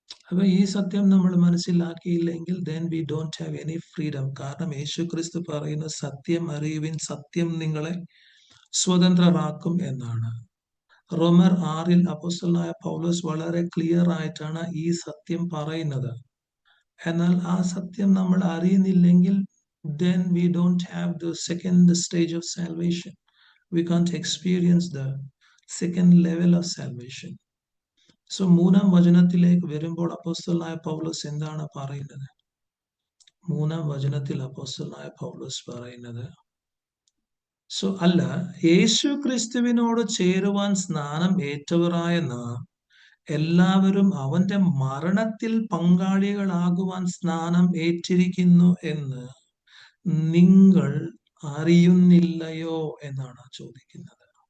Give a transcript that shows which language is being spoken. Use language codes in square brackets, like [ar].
[ml] അപ്പൊ ഈ സത്യം നമ്മൾ മനസ്സിലാക്കിയില്ലെങ്കിൽ [en] then we don't have any freedom. [ml] കാരണം യേശു ക്രിസ്തു പറയുന്ന സത്യം അറിയുവിൻ, സത്യം നിങ്ങളെ സ്വതന്ത്രരാക്കും എന്നാണ്. റോമർ 6 അപ്പോസ്തലനായ പൗലോസ് വളരെ ക്ലിയർ ആയിട്ടാണ് ഈ സത്യം പറയുന്നത്. എന്നാൽ ആ സത്യം നമ്മൾ അറിയുന്നില്ലെങ്കിൽ [en] then we don't have the second stage of salvation. We can't experience the second level of salvation. [ml] So 3-ാം വചനത്തിലേക്ക് വരുമ്പോൾ അപ്പോസ്തലനായ പൗലോസ് എന്താണ് പറയുന്നത്? 3-ാം വചനത്തിൽ അപ്പോസ്തലനായ പൗലോസ് പറയുന്നത്, സോ അല്ല, യേശു ക്രിസ്തുവിനോട് ചേരുവാൻ സ്നാനം ഏറ്റവരായ നാം എല്ലാവരും അവന്റെ മരണത്തിൽ പങ്കാളികളാകുവാൻ സ്നാനം ഏറ്റിരിക്കുന്നു എന്ന് നിങ്ങൾ അറിയുന്നില്ലയോ എന്നാണ് ചോദിക്കുന്നത്.